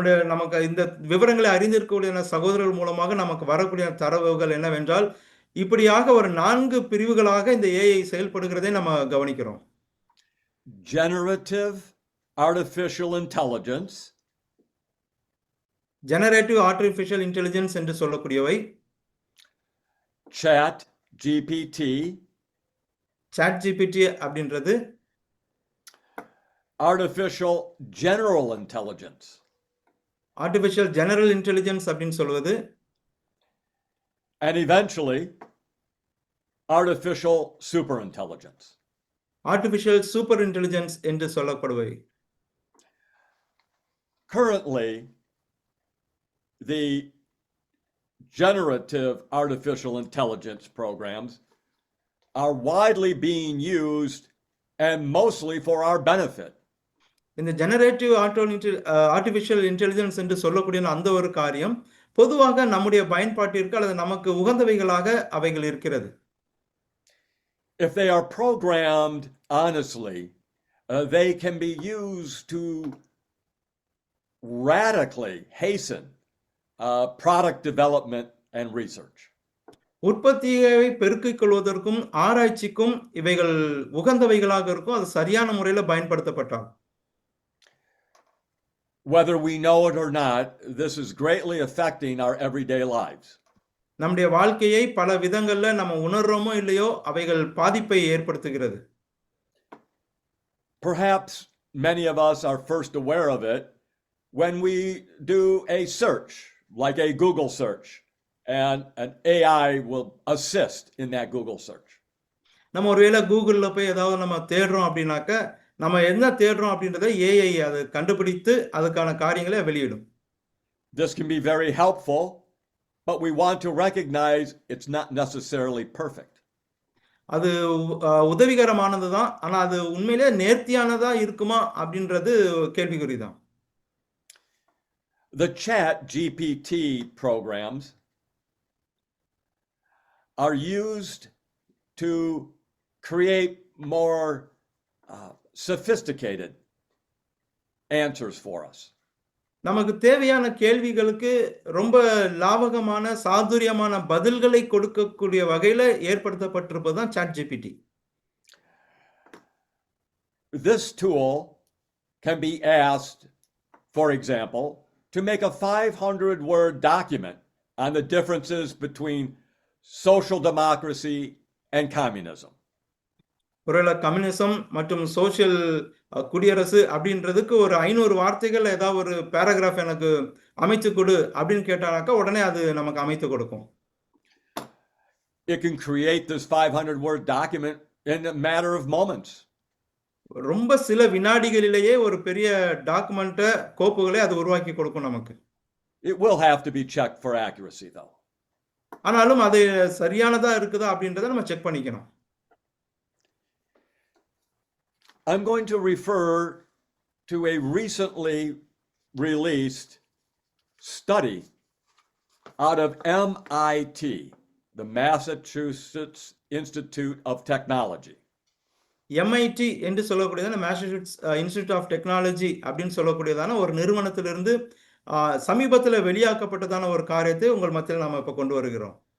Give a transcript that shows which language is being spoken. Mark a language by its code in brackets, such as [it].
[ta] நமக்கு இந்த விவரங்களை அறிந்திருக்கக்கூடிய சகோதரர்கள் மூலமாக நமக்கு வரக்கூடிய தரவுகள் என்னவென்றால் இப்படியாக ஒரு 4 பிரிவுகளாக இந்த ஏஐ செயல்படுகிறதை நம்ம கவனிக்கிறோம். [en] Generative artificial intelligence. [ta] Generative artificial intelligence என்று சொல்லக்கூடியவை. [en] Chat GPT. [ta] Chat GPT அப்படின்றது. [en] Artificial general intelligence. [ta] Artificial general intelligence அப்படின்னு சொல்வது. [en] And eventually artificial superintelligence. [ta] Artificial superintelligence என்று சொல்லப்படுவை. [en] Currently, the generative artificial intelligence programs are widely being used and mostly for our benefit. [ta] இந்த generative artificial intelligence என்று சொல்லக்கூடிய அந்த ஒரு காரியம் பொதுவாக நம்முடைய பயன்பாட்டிற்கு அல்லது நமக்கு உகந்தவைகளாக அவைகள் இருக்கிறது. [en] If they are programmed honestly They can be used to radically hasten product development and research. [ta] உற்பத்தியை பெருக்கிக் கொள்வதற்கும் ஆராய்ச்சிக்கும் இவைகள் உகந்தவைகளாக இருக்கும். அது சரியான முறையில பயன்படுத்தப்பட்டால். [en] Whether we know it or not, this is greatly affecting our everyday lives. [ta] நம்முடைய வாழ்க்கையை பல விதங்கள்ல நம்ம உணர்றோமோ இல்லையோ அவைகள் பாதிப்பை ஏற்படுத்துகிறது. [en] Perhaps many of us are first aware of it when we do a search, like a Google search, and an AI will assist in that Google search. [ta] நம்ம ஒருவேளை கூகுள்ல போய் ஏதாவது நம்ம தேடுறோம் அப்படின்னாக்க, நம்ம என்ன தேடுறோம் அப்படின்றத ஏஐ அது கண்டுபிடித்து அதுக்கான காரியங்களை வெளியிடும். [en] This can be very helpful, but we want to recognize it's not necessarily perfect. [ta] அது உதவிகரமானது தான். ஆனா அது உண்மையிலே நேர்த்தியானதா இருக்குமா அப்படின்றது கேள்விக்குறிதான். [en] The Chat GPT programs are used to create more sophisticated answers for us. [ta] நமக்கு தேவையான கேள்விகளுக்கு ரொம்ப லாபகமான சாதுரியமான பதில்களை கொடுக்கக்கூடிய வகையில ஏற்படுத்தப்பட்டிருப்பது தான் chat GPT. [en] This tool can be asked, for example, to make a 500-word document on the differences between social democracy and communism. [ta] ஒருவேளை communism மற்றும் சோசியல் குடியரசு அப்படின்றதுக்கு ஒரு 500 வார்த்தைகள் ஏதாவது ஒரு பேராகிராஃப் எனக்கு அமைத்து கொடு அப்படின்னு கேட்டானாக்கா உடனே அது நமக்கு அமைத்து கொடுக்கும். [en] It can create this 500-word document in a matter of moments. [ta] ரொம்ப சில வினாடிகளிலேயே ஒரு பெரிய டாக்குமெண்ட்டை கோப்புகளை அது உருவாக்கி கொடுக்கும் நமக்கு. [en] It will have to be checked for accuracy though. [ta] ஆனாலும் அது சரியானதா இருக்குதா அப்படின்றத நம்ம செக் பண்ணிக்கணும். [en] I'm going to refer to a recently released study out of MIT, the Massachusetts Institute of Technology. [ta] MIT என்று சொல்லக்கூடியதான மேசச்சூசெட்ஸ் இன்ஸ்டிடியூட் ஆஃப் டெக்னாலஜி அப்படின்னு சொல்லக்கூடியதான ஒரு நிறுவனத்திலிருந்து சமீபத்தில் வெளியாக்கப்பட்டதான ஒரு காரியத்தை உங்கள் மத்தியில் நாம இப்ப கொண்டு வருகிறோம்.